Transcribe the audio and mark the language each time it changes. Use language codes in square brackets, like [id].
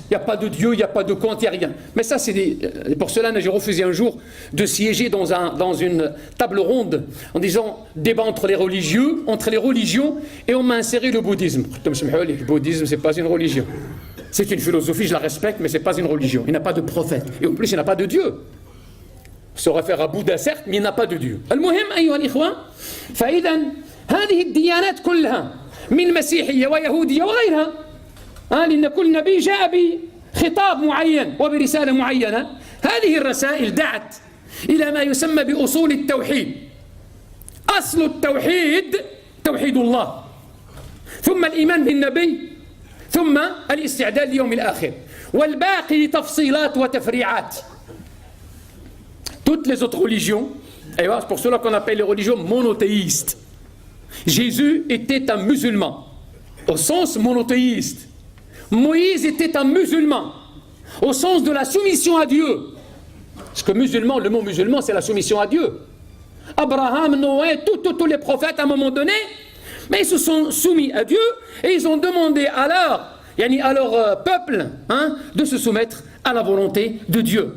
[fr] Il n'y a pas de Dieu, il n'y a pas de compte, il n'y a rien. Mais ça, pour cela, j'ai refusé un jour de siéger dans une table ronde en disant débat entre les religieux, entre les religions, et on m'a inséré le bouddhisme. Le bouddhisme, ce n'est pas une religion. C'est une philosophie, je la respecte, mais ce n'est pas une religion. Il n'y a pas de prophète. Et en plus, il n'y a pas de Dieu. On se réfère à Bouddha, certes, mais il n'y a pas de Dieu. [ar] المهم أيها الإخوة فإذا هذه الديانات كلها من مسيحية ويهودية وغيرها لأن كل نبي جاء بخطاب معين وبرسالة معينة. هذه الرسائل دعت إلى ما يسمى بأصول التوحيد. أصل التوحيد توحيد الله، ثم الإيمان بالنبي، ثم الاستعداد ليوم الآخر، والباقي تفصيلات وتفريعات. [fr] Toutes les autres religions, et c'est pour cela qu'on appelle les religions monothéistes. Jésus était un musulman, au sens monothéiste. Moïse était un musulman, au sens de la soumission à Dieu. Parce que musulman, le mot musulman, c'est la soumission à Dieu. Abraham, Noé, tous les prophètes, à un moment donné, mais ils se sont soumis à Dieu et ils ont demandé à leur peuple de se soumettre à la volonté de Dieu.